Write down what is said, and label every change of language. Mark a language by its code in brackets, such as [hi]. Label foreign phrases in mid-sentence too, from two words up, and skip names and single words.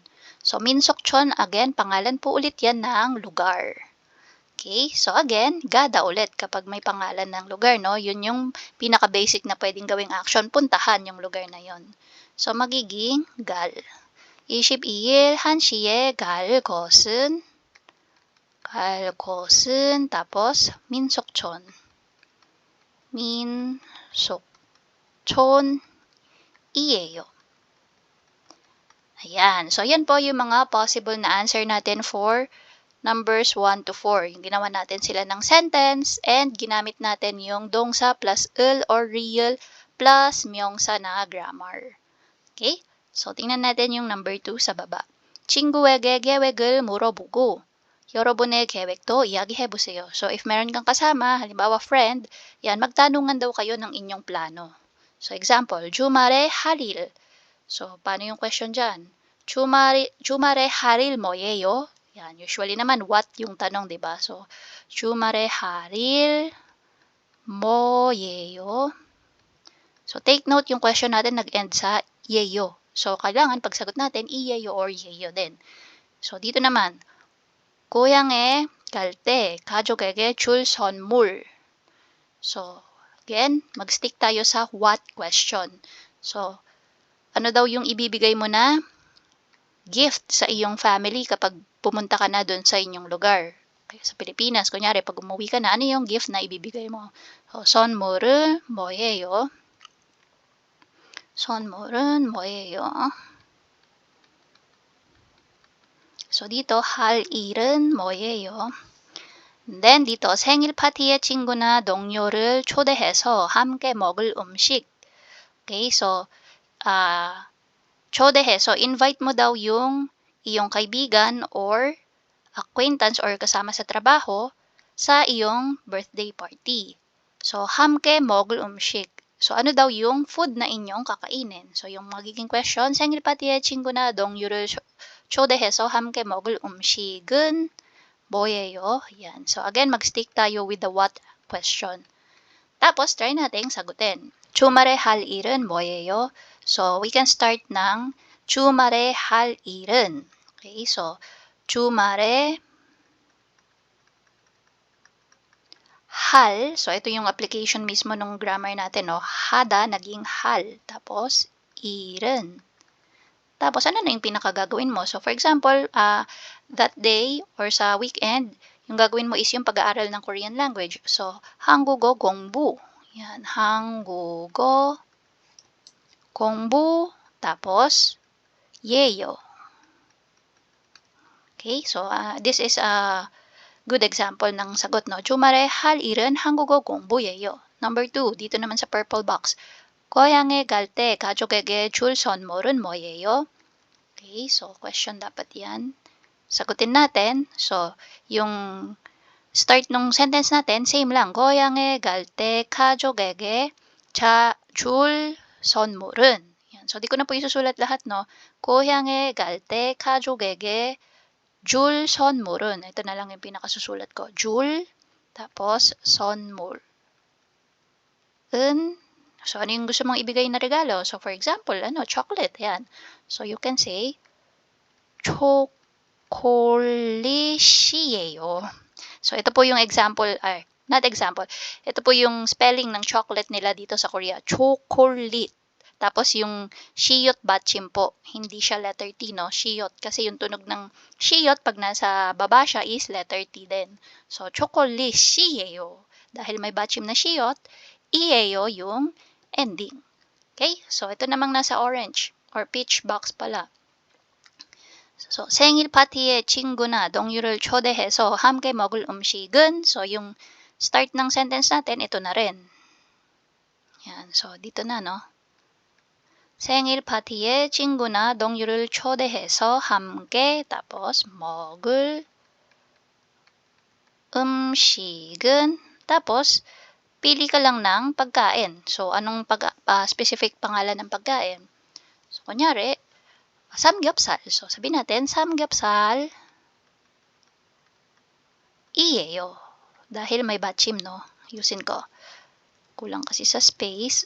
[tl] So, Minsokchon, again, pangalan po ulit yan ng lugar. Okay, so again, gada ulit kapag may pangalan ng lugar, no? Yun yung pinaka-basic na pwedeng gawing action, puntahan yung lugar na yon. So, magiging gal. [ko] 이십일 일, 한 시에, 갈, 곳은. 갈 곳은 tapos 민속촌. 민속촌이에요. [tl] Ayan. So, yan po yung mga possible na answer natin for numbers 1 to 4. Yung ginawa natin sila ng sentence and ginamit natin yung dongsa plus ul or real plus 명사 na grammar. Okay? So, tingnan natin yung number 2 sa baba. [ko] 친구에게 계획을 물어보고 여러분의 계획도 이야기해보세요. [tl] So, if meron kang kasama, halimbawa friend, yan, magtanungan daw kayo ng inyong plano. So, example, [ko] 주말에 할 일. [tl] So, paano yung question dyan? [ko] 주말에 할 일 뭐예요? [tl] Yan, usually naman, what yung tanong, diba? So, [ko] 주말에 할 일 뭐예요? [tl] So, take note yung question natin nag-end sa 예요. So, kailangan pagsagot natin, 이예요 or 예요 din. So, dito naman, [ko] 고향에 갈 때 가족에게 줄 선물. [tl] So, again, mag-stick tayo sa [en] what question. [tl] So, ano daw yung ibibigay mo na gift sa iyong family kapag pumunta ka na doon sa inyong lugar? Okay, sa Pilipinas, kunyari, pag umuwi ka na, ano yung gift na ibibigay mo? So, [ko] 선물은 뭐예요? 선물은 뭐예요? [tl] So, dito, [ko] 할 일은 뭐예요? [tl] Then, dito, [ko] 생일 파티에 친구나 동료를 초대해서 함께 먹을 음식. [tl] Okay, so, 초대해서, invite mo daw yung iyong kaibigan or acquaintance or kasama sa trabaho sa iyong birthday party. So, [ko] 함께 먹을 음식. [tl] So, ano daw yung food na inyong kakainin? So, yung magiging question, [ko] 생일 파티에 친구나 동료를 초대해서 함께 먹을 음식은 뭐예요? [tl] Yan. So, again, mag-stick tayo [en] with the what question. [tl] Tapos, try natin sagutin. [ko] 주말에 할 일은 뭐예요? [tl] So, we can start ng [ko] 주말에 할 일은. [tl] Okay, so, 주말에 hal, so ito yung application mismo ng grammar natin, no? Hada, naging hal. Tapos, ir은. Tapos, ano na yung pinakagagawin mo? So, for example, that day or sa weekend, yung gagawin mo is yung pag-aaral ng [en] Korean language. [tl] So, [ko] 한국어 공부. Yan, 한국어 공부. [tl] Tapos, 예요. Okay, so this is a [en] good example [tl] ng sagot, no? [ko] 주말에 할 일은 한국어 공부예요. [tl] Number 2, dito naman sa purple box. [ko] 고향에 갈 때 가족에게 줄 선물은 뭐예요? [tl] Okay, so question dapat yan. Sagutin natin. So, yung start ng sentence natin, same lang. [ko] 고향에 갈 때 가족에게 줄 선물은. [tl] Yan. So, di ko na po isusulat lahat, no? [ko] 고향에 갈 때 가족에게 줄 선물은, [tl] ito na lang yung pinakasusulat ko. [ko] 줄, tapos 선물. [tl] So, ano yung gusto mong ibigay na regalo? So, for example, chocolate, yan. [en] So, you can say, [ko] 초콜릿이에요. [tl] So, ito po yung example, [en] not example, [tl] ito po yung spelling ng chocolate nila dito sa Korea. Chocolate. Tapos yung shiyot batchim po, hindi siya [en] letter T, [tl] no? Shiyot. Kasi yung tunog ng shiyot, pag nasa baba siya, is [en] letter T [tl] din. So, chocolate-시예요. Dahil may batchim na shiyot, i예요 yung ending. Okay? So, ito namang nasa [en] orange or peach box [tl] pala. So, [ko] 생일 파티에 친구나 동료를 초대해서 함께 먹을 음식은, [tl] so yung start ng sentence natin, ito na rin. Yan. So, dito na, no? [ko] 생일 파티에 친구나 동료를 초대해서 함께 tapos 먹을 음식은 [tl] tapos pili ka lang ng pagkain. So anong specific pangalan ng pagkain? So kunyari samgyeopsal. So sabihin natin samgyeopsal 이예요. Dahil may batchim, no? Yusin ko. Kulang kasi sa space.